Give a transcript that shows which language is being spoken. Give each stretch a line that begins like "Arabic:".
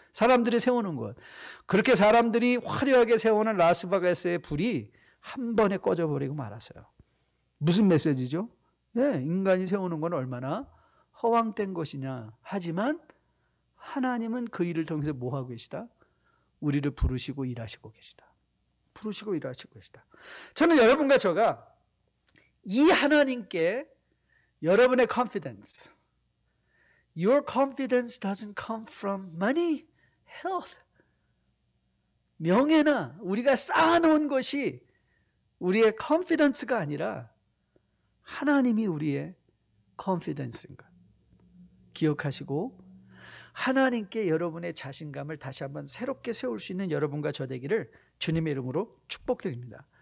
Korean: 사람들이 세우는 것. 그렇게 사람들이 화려하게 세우는 라스베가스의 불이 한 번에 꺼져버리고 말았어요. 무슨 메시지죠? 네, 인간이 세우는 건 얼마나 허황된 것이냐. 하지만 하나님은 그 일을 통해서 뭐 하고 계시다? 우리를 부르시고 일하시고 계시다. 부르시고 일하시고 계시다. 저는 여러분과 저가 이 하나님께 여러분의
English: confidence, your confidence doesn't come from money, health.
Korean: 명예나 우리가 쌓아놓은 것이 우리의 confidence가 아니라 하나님이 우리의 confidence인가. 기억하시고 하나님께 여러분의 자신감을 다시 한번 새롭게 세울 수 있는 여러분과 저 되기를 주님의 이름으로 축복드립니다.